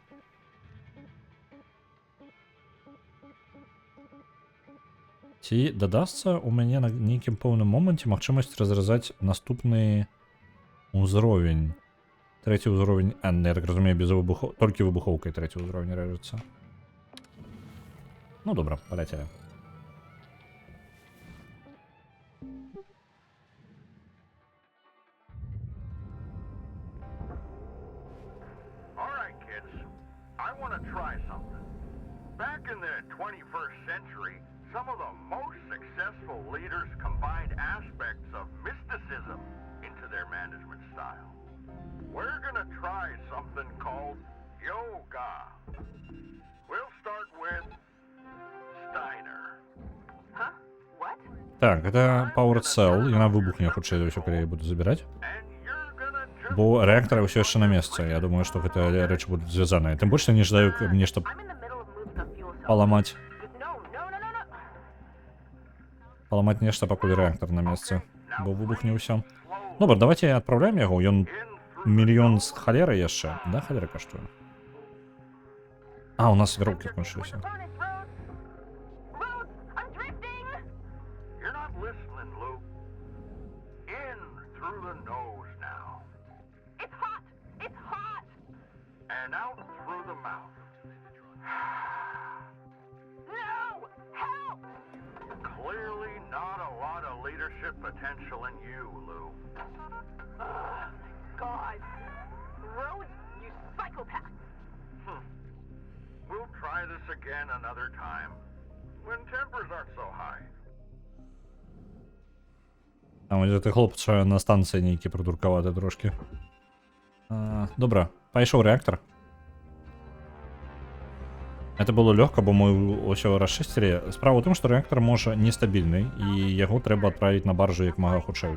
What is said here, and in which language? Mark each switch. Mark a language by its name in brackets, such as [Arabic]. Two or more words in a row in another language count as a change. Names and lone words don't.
[Belarusian] Ці дадасца у мяне на нейкім пэўным моманце магчымасць разразаць наступны ўзровень. Трэці ўзровень... я так разумею, без выбухоў... толькі выбухоўкай трэці ўзровень рэжацца. Ну, добра, паляцелі. [English] Alright, kids. I want to try something. Back in the 21st century, some of the most successful leaders combined aspects of mysticism into their management style. We're gonna try something called yoga. We'll start with Steiner. Huh? What? [Belarusian] Так, гэта [English] Powered Cell, [Belarusian] яна выбухне хутчэй за ўсё, калі я буду забіраць. [English] And you're gonna jump. [Belarusian] Бо рэактары ўсё яшчэ на месцы. Я думаю, што гэта рэчы будуць звязаныя. Тым больш я не жадаю нешта [English] I'm in the middle of moving a fuel cell. [Belarusian] паламаць. [English] No. [Belarusian] Паламаць нешта, пакуль рэактар на месцы. Бо выбухне ўсё. Добра, давайте адпраўляем яго. Ён мільён з халеры яшчэ. Да, халера каштуе. У нас вяроўкі скончыліся. [English] Rhodes, I'm drifting! You're not listening, Luke. In through the nose now. It's hot! It's hot! And out through the mouth. No! Help! Clearly not a lot of leadership potential in you, Lou. God. Rhodes, you psychopath! We'll try this again another time, when tempers aren't so high. [Belarusian] Там ідзе ты хлопча на станцыі нейкі придуркаваты трошки. Добра, пайшоў рэактар. Это было лёгка, бо мы ўсё расчысцілі. Справа ў тым, што рэактар можа нестабільны, і яго трэба адправіць на баржу як мага хутчэй.